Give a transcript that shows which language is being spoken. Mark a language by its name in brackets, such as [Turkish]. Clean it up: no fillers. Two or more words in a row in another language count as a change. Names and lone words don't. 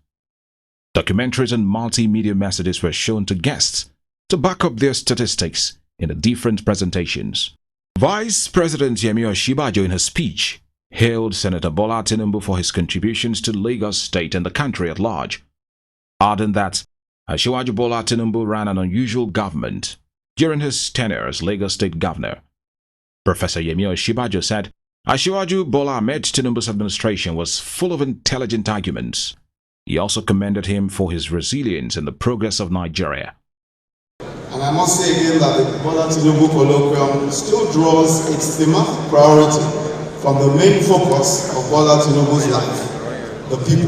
[English] Documentaries and multimedia messages were shown to guests to back up their statistics in the different presentations. Vice President Yemi Osinbajo in her speech hailed Senator Bola Tinubu for his contributions to Lagos State and the country at large, adding that Asiwaju Bola Tinubu ran an unusual government during his tenure as Lagos State Governor. Professor Yemi Osinbajo said Asiwaju Bola Ahmed Tinubu's administration was full of intelligent arguments. He also commended him for his resilience in the progress of Nigeria. And I must say again that the Bola Tinubu Colloquium still draws its thematic priority from the main focus of Bola Tinubu's life, the people.